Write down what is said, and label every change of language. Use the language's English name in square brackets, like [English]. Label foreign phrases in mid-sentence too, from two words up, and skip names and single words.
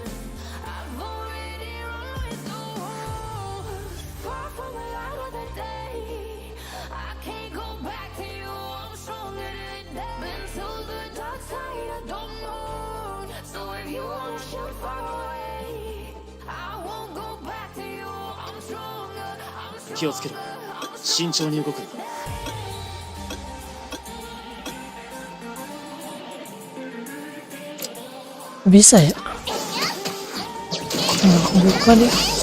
[English] I've already run so far from a lot of the day. I can't go back to you. I'm stronger than that. Been to the dark side. I don't know. So if you wanna shoot far away, I won't go back to you. I'm stronger. I'm [Japanese] 気をつけろ [English] stronger. [Japanese] 慎重に動くんだ [Indonesian] Bisa ya? Nah, aku buka deh.